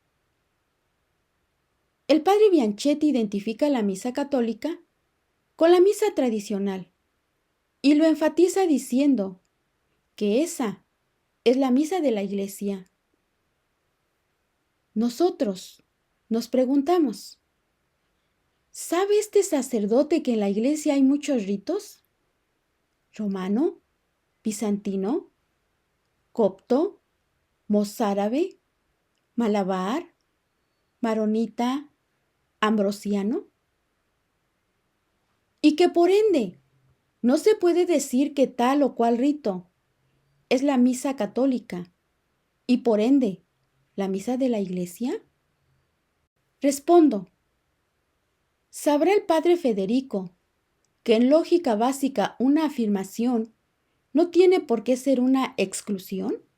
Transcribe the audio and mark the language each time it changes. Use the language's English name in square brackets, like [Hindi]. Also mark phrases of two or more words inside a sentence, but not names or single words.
[Spanish] El padre Bianchetti identifica la misa católica con la misa tradicional y lo enfatiza diciendo que esa es la misa de la iglesia. Nosotros nos preguntamos, ¿sabe este sacerdote que en la iglesia hay muchos ritos? ¿Romano? ¿Bizantino? ¿Copto? ¿Mozárabe? ¿Malabar? ¿Maronita? ¿Ambrosiano? Y que por ende no se puede decir que tal o cual rito es la misa católica y por ende la misa de la iglesia. Respondo, ¿sabrá el padre Federico que en lógica básica una afirmación no tiene por qué ser una exclusión?